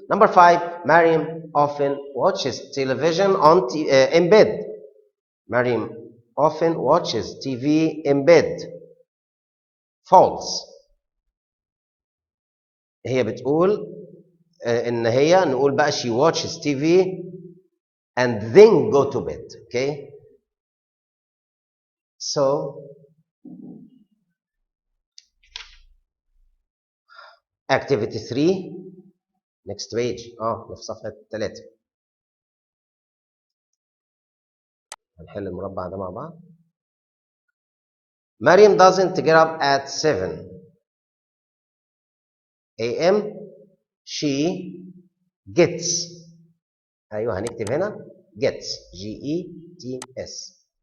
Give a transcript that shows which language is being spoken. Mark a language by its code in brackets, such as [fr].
[en] Number five, Maryam often watches television in bed. Maryam often watches TV in bed. False. [ar] هي بتقول ان هي نقول بقى [en] she watches TV and then go to bed. Okay, so activity 3 next page [ar] في صفحة 3 هنحل المربع ده مع بعض. [en] Maryam doesn't get up at 7 a.m. she gets. [ar] ايوه هنكتب هنا [en] gets G-E-T-S.